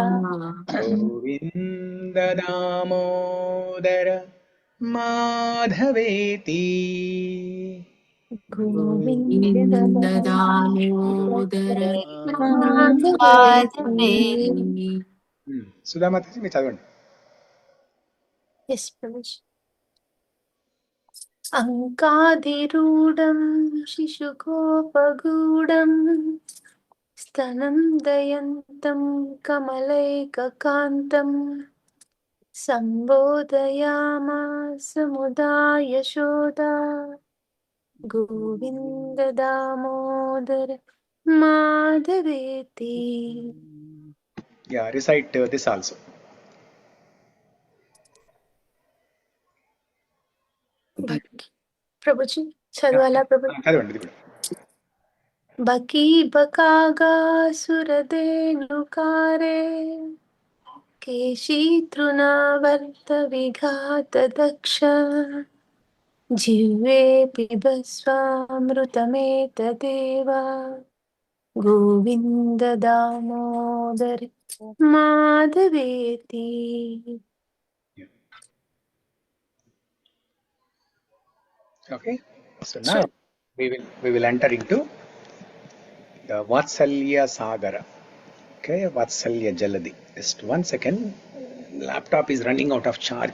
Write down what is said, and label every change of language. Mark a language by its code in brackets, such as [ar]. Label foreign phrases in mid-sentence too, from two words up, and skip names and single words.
[sa] Govinda Damodara Madhaveti. Govinda Damodara Madhaveti. [te] Sudha Mataji, మీరు చదవండి. [en] Yes, Prabhuji. [sa] Ankādhirūಢam Shishugopagūಢam Stanam Dayantam Kamalaikākantam Sambodhayamāsa Mudha Yaśodā Govinda Damodara Madhaveti. [en] Yeah, recite this also. [te] Prabhuji, చదవాలా Prabhuji? చదవండి ఇది కూడా. [sa] Baki bakaga suradhenukare keshi trunavarta vighata daksha jivve pibasvamrutameta govinda damodar madhaveti. [en] Okay, so now we will enter into the Vatsalya Sagara. Okay, Vatsalya Jaladi. Just 1 second. Laptop is running out of charge.